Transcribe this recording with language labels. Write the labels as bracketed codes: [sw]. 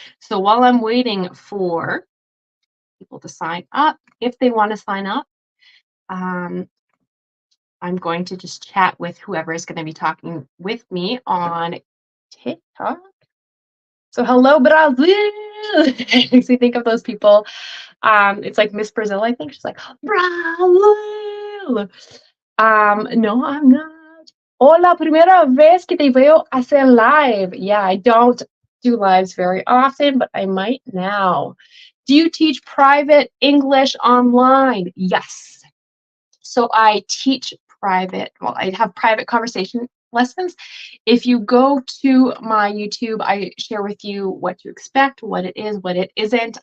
[en] So while I'm waiting for people to sign up, if they want to sign up, um, I'm going to just chat with whoever is going to be talking with me on TikTok. So hello, Brazil. Makes me think of those people. It's like Miss Brazil, I think. She's like, Brazil. No, I'm not. [es] Hola, primera vez que te veo hacer live. [en] Yeah, I don't do lives very often, but I might now. Do you teach private English online? Yes. So I teach I have private conversation lessons. If you go to my YouTube, I share with you what to expect, what it is, what it isn't.